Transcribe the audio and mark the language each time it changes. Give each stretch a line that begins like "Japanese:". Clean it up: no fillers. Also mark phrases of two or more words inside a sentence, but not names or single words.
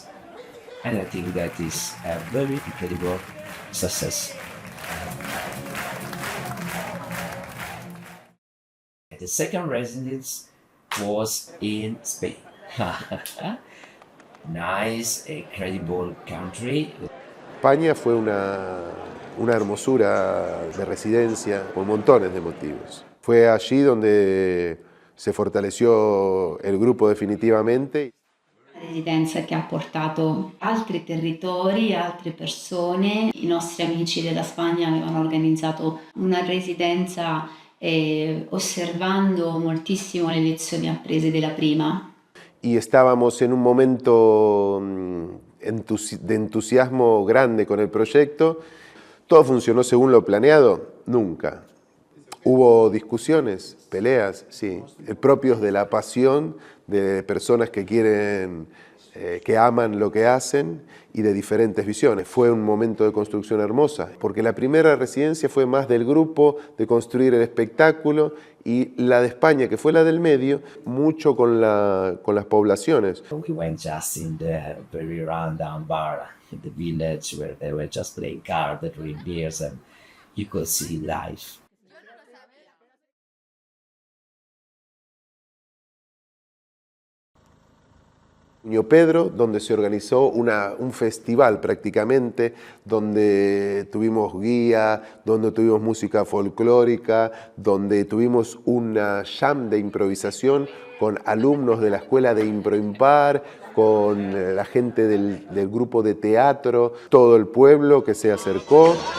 English: And I think that is a very incredible success. The second residence was in Spain. Nice, incredible country.
Spanish: España fue una hermosura de residencia por montones de motivos. Fue allí donde se fortaleció el grupo definitivamente.
Italian: Una residenza che ha portato altri territori, altre persone. I nostri amici della Spagna avevano organizzato una residenza osservando moltissimo le lezioni apprese della prima.
Spanish: Y estábamos en un momento de entusiasmo grande con el proyecto. ¿Todo funcionó según lo planeado? Nunca. Hubo discusiones, peleas, sí, propios de la pasión de personas que quieren, que aman lo que hacen y de diferentes visiones. Fue un momento de construcción hermosa, porque la primera residencia fue más del grupo, de construir el espectáculo, y la de España, que fue la del medio, mucho con las poblaciones.
English: We went just in the very rundown bar in the village where they were just playing cards, drinking beers, and you could see life.
Spanish: Pedro, donde se organizó un festival prácticamente, donde tuvimos guía, donde tuvimos música folclórica, donde tuvimos una jam de improvisación con alumnos de la escuela de Improimpar, con la gente del grupo de teatro, todo el pueblo que se acercó.